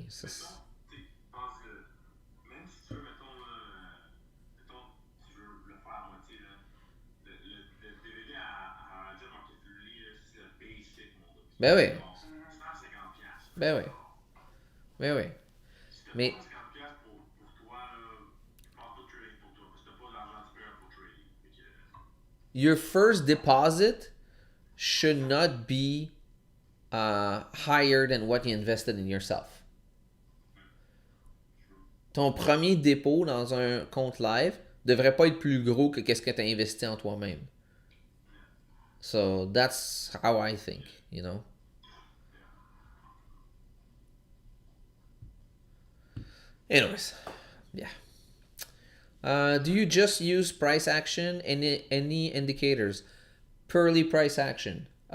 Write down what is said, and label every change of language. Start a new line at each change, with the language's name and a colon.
French: Mettons, tu sais, pense même si tu veux, mettons, là, mettons, tu veux le faire à moitié, là, le DVD à John McAfee, là, c'est le basic, mon gars. Ben oui, Genre, 150$, là, ben oui, genre. ben oui. Si t'as pas Mais 150$ pour toi, là, je pense pas de trading pour toi, parce que t'as pas l'argent disponible pour trading. Fait que,
English: your first deposit should not be higher than what you invested in yourself.
French: Ton premier dépôt dans un compte live devrait pas être plus gros que qu'est-ce que tu as investi en toi-même.
English: So that's how I think, you know. Anyways, yeah. Do you just use price action? Any indicators? Purely price action.